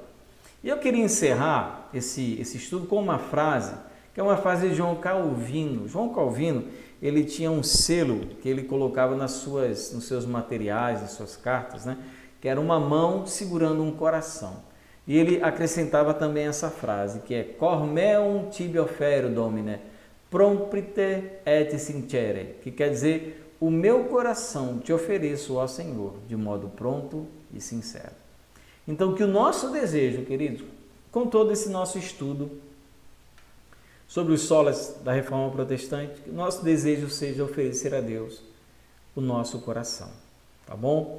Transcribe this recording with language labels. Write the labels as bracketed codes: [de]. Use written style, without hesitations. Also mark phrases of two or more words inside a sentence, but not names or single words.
[pt] E eu queria encerrar esse estudo com uma frase, que é uma frase de João Calvino. João Calvino, ele tinha um selo que ele colocava nos seus materiais, nas suas cartas, né? Que era uma mão segurando um coração. E ele acrescentava também essa frase, que é [la] Cor meum tibi offero, Domine, prompite et sincere, [pt] que quer dizer, o meu coração te ofereço, ó Senhor, de modo pronto e sincero. Então, que o nosso desejo, querido, com todo esse nosso estudo sobre os solas da Reforma Protestante, que o nosso desejo seja oferecer a Deus o nosso coração, tá bom?